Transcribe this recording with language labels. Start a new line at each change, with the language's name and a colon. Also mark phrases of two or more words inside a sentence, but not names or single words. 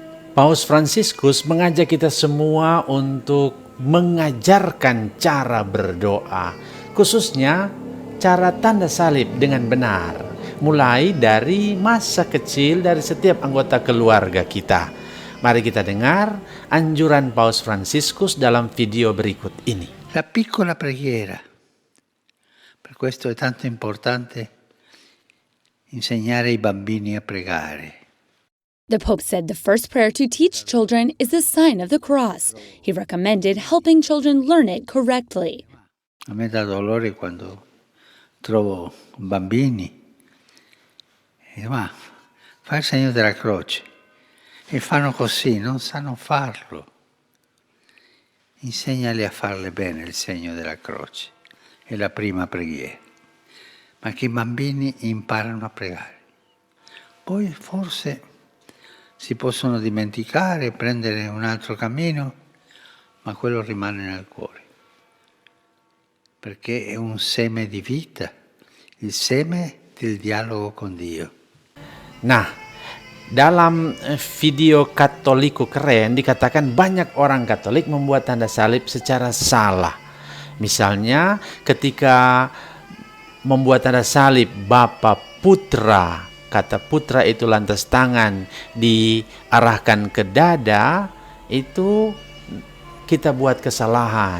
Indonesian: Paus Fransiskus mengajak kita semua untuk mengajarkan cara berdoa, khususnya cara tanda salib dengan benar, mulai dari masa kecil dari setiap anggota keluarga kita. Mari kita dengar anjuran Paus Fransiskus dalam video berikut ini.
Italian: La piccola preghiera. Per questo è tanto importante insegnare ai bambini a pregare.
English: The Pope said the first prayer to teach children is the sign of the cross. He recommended helping children learn it correctly.
Italian: A me dà dolore quando trovo bambini e ma fa il segno della croce e fanno così, non sanno farlo. Insegnali a farle bene il segno della croce, è la prima preghiera, ma che i bambini imparano a pregare. Poi forse si possono dimenticare, prendere un altro cammino, ma quello rimane nel cuore, perché è un seme di vita, il seme del dialogo con Dio.
Indonesian: Nah, dalam video Katoliku Keren dikatakan banyak orang Katolik membuat tanda salib secara salah. Misalnya ketika membuat tanda salib Bapa Putra, kata putra itu lantas tangan diarahkan ke dada, itu kita buat kesalahan.